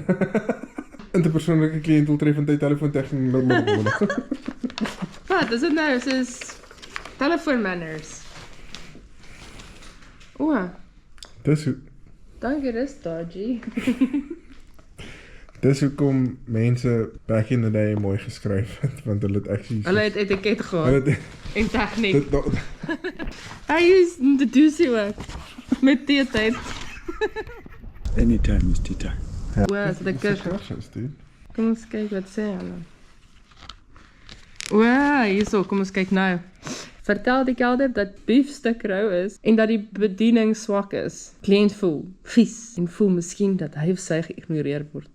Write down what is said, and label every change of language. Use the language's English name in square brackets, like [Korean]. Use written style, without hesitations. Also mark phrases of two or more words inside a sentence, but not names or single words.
[Afrikaans] Interpersoonlike kliënt doeltreffendheid telefoon tegniek. Wat is dit nou? Dit is telefoon manners. O, Dis hoe dankie, dis dodgy. Dis hoekom mense [English] back in the day [Afrikaans] mooi geskryf het, want hulle het actually Hulle het etiket gehad hulle het en tegniek. dit Hy is die dusie ook met teetyd. [English] Anytime is tea time. [Afrikaans] O, is dit 'n kursus? Kom ons kyk wat sê hulle. O, hierso, kom ons kyk nou. Vertel die kelder dat biefstuk rou is en dat die bediening swak is. Kliënt voel vies en voel miskien dat hy of sy geïgnoreer word.